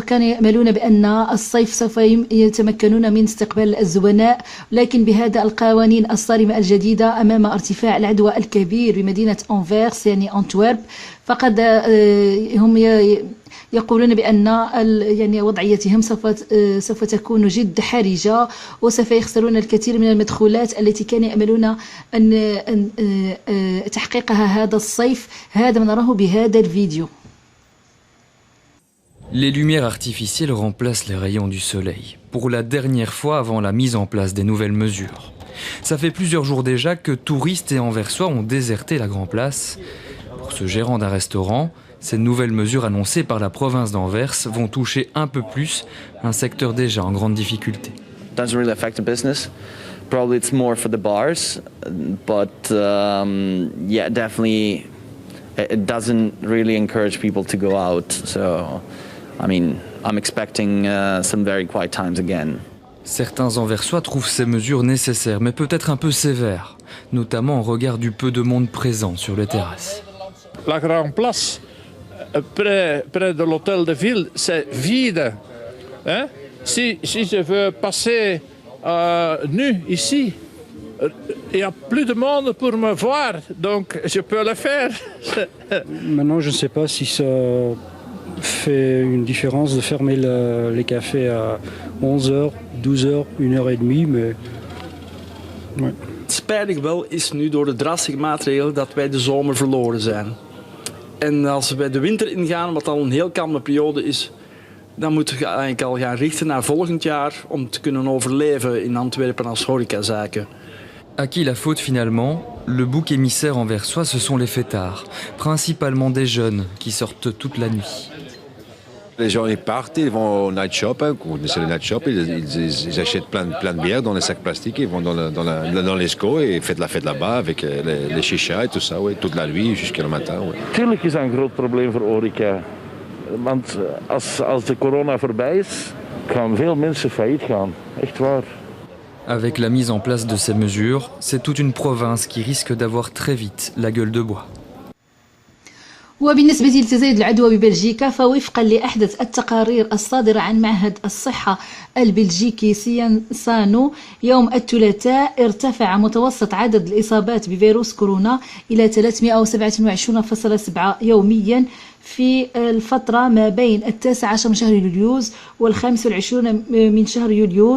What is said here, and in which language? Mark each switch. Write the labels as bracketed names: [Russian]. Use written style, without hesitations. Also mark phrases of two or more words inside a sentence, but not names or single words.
[Arabic] كانوا يأملون بأن الصيف سوف يتمكنون من استقبال الزبناء، لكن بهذا القوانين الصارمة الجديدة أمام ارتفاع العدوى الكبير بمدينة أنفيرس يعني أنتورب، فقد هم يقولون بأن يعني وضعيتهم سوف تكون جد حرجة، وسوف يخسرون الكثير من المدخولات التي كانوا يأملون أن تحقيقها هذا الصيف. هذا ما نراه بهذا الفيديو. [French] Les lumières artificielles remplacent les rayons du soleil, pour la dernière fois avant la mise en place des nouvelles mesures. Ça fait plusieurs jours déjà que touristes et Anversois ont déserté la Grand Place. Pour ce gérant d'un restaurant, ces nouvelles mesures annoncées par la province d'Anvers vont toucher un peu plus un secteur déjà en grande difficulté. [English] Doesn't really affect the business. Probably it's more for the bars, but yeah, definitely it doesn't really encourage people to go out. So, I mean, I'm expecting some very quiet times again. [French] Certains Anversois trouvent ces mesures nécessaires, mais peut-être un peu sévères, notamment au regard du peu de monde présent sur les terrasses. La Grand Place, près de l'hôtel de ville, c'est vide. Hein? Si je veux passer nu ici, il n'y a plus de monde pour me voir, donc je peux le faire. Maintenant, je ne sais pas si ça fait une différence de fermer les cafés à 11h, 12h, 1h30, mais... Ouais. [Dutch] Spijtig wel is nu door de drastische maatregelen dat wij de zomer verloren zijn. En als we de winter ingaan, wat al een heel kalme periode is, dan moeten we eigenlijk al gaan richten naar volgend jaar om te kunnen overleven in Antwerpen als horecazaken. [French] À qui la faute finalement? Le bouc émissaire anversois, ce sont les fêtards, principalement des jeunes qui sortent toute la nuit. Les gens ils partent, ils vont au [English] night shop, [French] hein, c'est le [English] night shop, [French] ils achètent plein de bières dans les sacs plastiques, ils vont dans l'ESCO et font la fête là-bas avec les chichas et tout ça, ouais, toute la nuit jusqu'au matin. Ouais. [Dutch] Tuurlijk is dat een groot probleem voor horeca. Want als de corona voorbij is, gaan veel mensen failliet gaan. Echt waar. [French] Avec la mise en place de ces mesures, c'est toute une province qui risque d'avoir très vite la gueule de bois. [Arabic] وبالنسبة لتزايد العدوى ببلجيكا، فوفقا لأحدث التقارير الصادرة عن معهد الصحة البلجيكي سيانسانو، يوم الثلاثاء ارتفع متوسط عدد الإصابات بفيروس كورونا إلى 327.7 يوميا في الفترة ما بين 19 من شهر يوليوز وال25 من شهر يوليوز.